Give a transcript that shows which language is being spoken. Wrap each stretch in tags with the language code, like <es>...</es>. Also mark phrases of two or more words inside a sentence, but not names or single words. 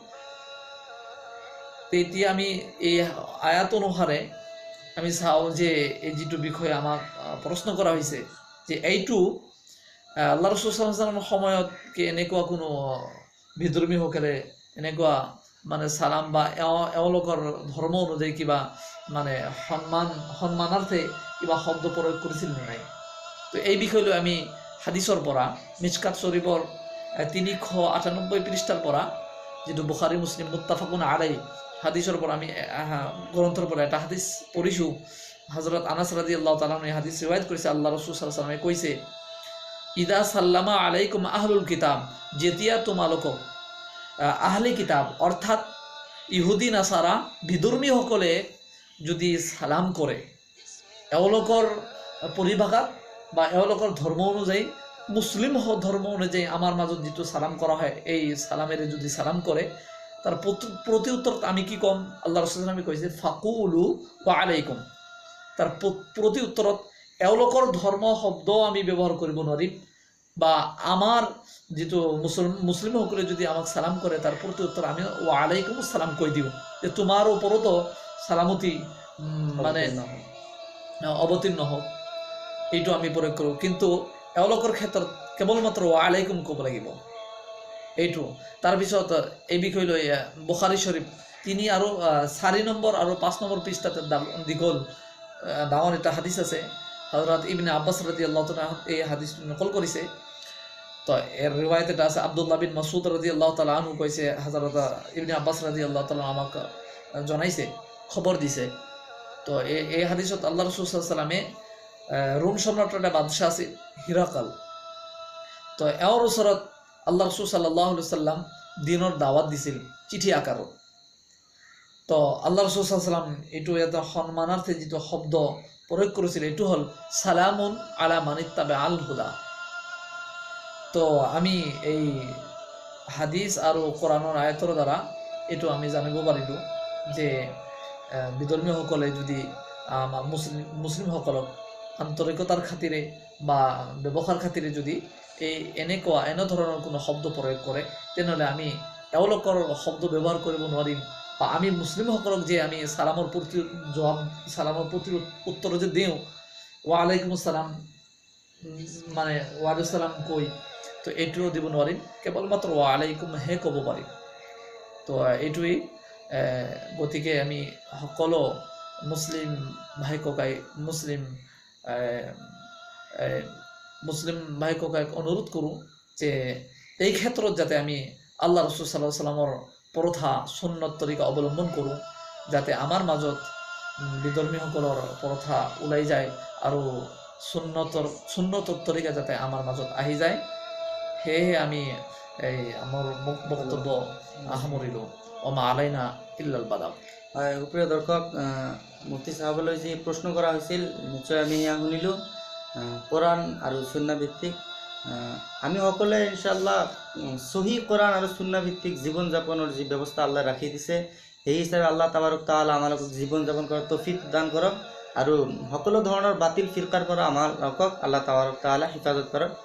<as>তেতিয়া আমি এই আয়াত অনুসাৰে আমি চাওঁ যে এই যিটো বিষয় আমাক প্ৰশ্ন কৰা হৈছে যে এইটো আল্লাহ ৰাসূল</as> <ar>صلى الله عليه وسلم</ar> <as>সময়ত কি এনেকুৱা কোনো বিধৰ্মীসকলে এনেকুৱা মানে সালাম বা এওঁলোকৰ ধৰ্ম অনুযায়ী কিবা মানে সন্মানাৰ্থে কিবা শব্দ প্ৰয়োগ কৰিছিল নে নাই। তো এই বিষয় লৈ আমি হাদিছৰ পৰা মিশকাত শৰীফৰ 398 পৃষ্ঠাৰ পৰা যিটো বুখাৰী মুছলিম</as> <ar>متفق عليه</ar> <as>হাদিছৰ পৰা আমি গ্ৰন্থৰ পৰা এটা হাদিছ পঢ়িছোঁ। হযরত আনাস</as> <ar>رضي الله تعالى</ar> <as>এই হাদিছ ৰিৱায়াত কৰিছে। আল্লাহ ৰাসূল</as> <ar>صلى الله عليه وسلم</ar> <as>কৈছে,</as> <ar>إذا سلم عليكم أهل الكتاب,</ar> <as>যেতিয়া তোমালোকক</as> <ar>أهل كتاب</ar> <as>অৰ্থাৎ ইহুদি নাসাৰা বিধৰ্মীসকলে যদি সালাম কৰে, এওঁলোকৰ পৰিভাষাত বা এওঁলোকৰ ধৰ্ম অনুযায়ী মুছলিম ধৰ্ম অনুযায়ী আমাৰ মাজত যিটো সালাম কৰা হয়, এই সালামেৰে যদি সালাম কৰে তাৰ প্ৰতি উত্তৰত আমি কি ক'ম? আল্লাহ ৰাসূল আমি কৈছে</as> <ar>فقولوا وعليكم.</ar> <as>তাৰ প্ৰতি উত্তৰত এওঁলোকৰ ধৰ্ম শব্দ আমি ব্যৱহাৰ কৰিব নোৱাৰিম, বা আমাৰ যিটো মুছলিমসকলে যদি আমাক সালাম কৰে তাৰ প্ৰতি উত্তৰ আমি</as> <ar>وعليكم سلام</ar> <as>কৈ দিওঁ, যে তোমাৰ ওপৰতো সালামতি মানে অৱতীৰ্ণ হওক, এইটো আমি প্ৰয়োগ কৰোঁ। কিন্তু এওঁলোকৰ ক্ষেত্ৰত কেৱলমাত্ৰ</as> <ar>وعليكم</ar> <as>ক'ব লাগিব এইটো। তাৰপিছত এই বিষয় লৈ বুখাৰী শৰীফ 3 আৰু 4 নম্বৰ আৰু 5 নম্বৰ পৃষ্ঠাতে দীঘল ডাঙৰ এটা হাদিছ আছে। হযরত ইবনে আব্বাস</as> <ar>رضي الله تعالى</ar> <as>এই হাদিছটো নকল কৰিছে। তো এর রিওয়ায়াত এটা আছে, আব্দুল্লাহ বিন মাসউদ</as> <ar>رضي الله تعالى عنه</ar> <as>কৈছে, হযরত ইবনে আব্বাস</as> <ar>رضي الله تعالى</ar> <as>আমাক জনাইছে, খবর দিছে। তো এই হাদিছত আল্লাহ রাসূল</as> <ar>صلى الله عليه وسلم</ar> <as>রোম সম্রাটের একটা বাদশাহ আছে হিরাকাল। তো এওঁৰ ওচৰত আল্লাহ রাসূল</as> <ar>صلى الله عليه وسلم</ar> <as>দিনৰ দাওয়াত দিছিল চিঠি আকাৰত। তো আল্লাহ রাসূল</as> <ar>صلى الله عليه وسلم</ar> <as>এইটো এটা সম্মানাৰ্থে যিটো শব্দ প্ৰয়োগ কৰিছিল এইটো হ'ল</as> <ar>سلام على من اتبع الهدى.</ar> <as>তো আমি এই হাদিছ আৰু কোরআনৰ আয়াতৰ দ্বাৰা এইটো আমি জানিব পাৰিলোঁ যে বিধৰ্মীসকলে যদি মুছলিমসকলক আন্তৰিকতাৰ খাতিৰে বা ব্যৱসায়ৰ খাতিৰে যদি এনেধৰণৰ কোনো শব্দ প্ৰয়োগ কৰে, তেনেহ'লে আমি এওঁলোকৰ শব্দ ব্যৱহাৰ কৰিব নোৱাৰিম। বা আমি মুছলিমসকলক যে আমি সালামৰ প্ৰতি উত্তৰ যে দিওঁ</as> <ar>وعليكم السلام</ar> <as>মানে</as> <ar>وعليكم سلام</ar> <as>কৈ, তো এইটোও দিব নোৱাৰিম, কেৱলমাত্ৰ</as> <ar>وعليكم</ar> <as>হে ক'ব পাৰিম। তো এইটোৱেই। গতিকে আমি সকলো মুছলিম ভাই ককাই মুছলিম ভাই ককাইক অনুৰোধ কৰোঁ যে এই ক্ষেত্ৰত যাতে আমি আল্লাহ ৰাসূল</as> <ar>صلى الله عليه وسلم</ar> <as>প্ৰথা সুন্নত তৰিকা অৱলম্বন কৰোঁ, যাতে আমাৰ মাজত বিধৰ্মীসকলৰ প্ৰথা ওলাই যায় আৰু সুন্নতৰ তৰিকা যাতে আমাৰ মাজত আহি যায়। সেয়েহে আমি এই আমাৰ বক্তব্য সামৰিলোঁ।</as> <ar>وما علينا إلا البلاغ.</ar> <as>হয়, সুপ্ৰিয় দৰ্শক, মুফতি চাহাবলৈ যি প্ৰশ্ন কৰা হৈছিল নিশ্চয় আমি সেয়া শুনিলোঁ, কোরআন আৰু সুন্নাহ ভিত্তিক। আমি সকলোৱে ইনশাআল্লাহ সহি কোরআন আৰু সুন্নাহ ভিত্তিক জীৱন যাপনৰ যি ব্যৱস্থা আল্লাহ ৰাখি দিছে, সেই হিচাপে আল্লাহ তাবাৰক তাআলা আমালোকক জীৱন যাপন কৰাৰ তৌফিক দান কৰক আৰু সকলো ধৰণৰ বাতিল ফিৰকাৰ পৰা আমালোকক আল্লাহ তাবাৰক তাআলা হিফাজত কৰক।</as>